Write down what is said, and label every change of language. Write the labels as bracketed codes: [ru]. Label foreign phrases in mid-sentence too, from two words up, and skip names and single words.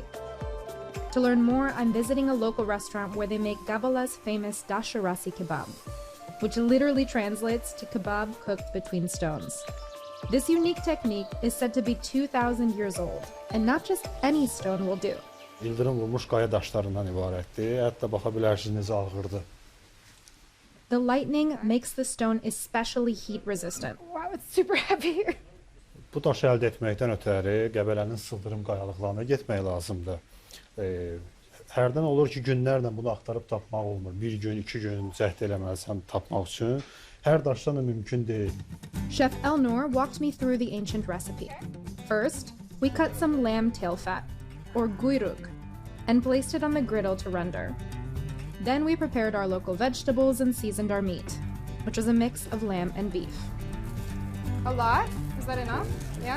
[en] To learn more, I'm visiting a local restaurant where they make Gabala's famous dasharasi kebab, which literally translates to kebab cooked between stones. This unique technique is said to be 2,000 years old, and not just any stone will do. [az] İldırım vurmuş qaya daşlarından ibarətdir. Hətta baxa bilərsiniz necə ağırdır. [en] The lightning makes the stone especially heat resistant. Wow, it's super heavy. [az] Bu daşı əldə etməkdən ötəri Qəbələnin sıldırım qayalıqlarına getmək lazımdır. Hərdən olur ki, günlərlə bunu axtarıb tapmaq olmur. Bir gün, 2 gün cəhd eləməlisən tapmaq üçün. Hər daşdan da mümkün deyil. [en] Chef Elnur walked me through the ancient recipe. First, we cut some lamb tail fat, or guyruk, and placed it on the griddle to render. Then we prepared our local vegetables and seasoned our meat, which was a mix of lamb and beef. A lot? Is that enough? Yeah?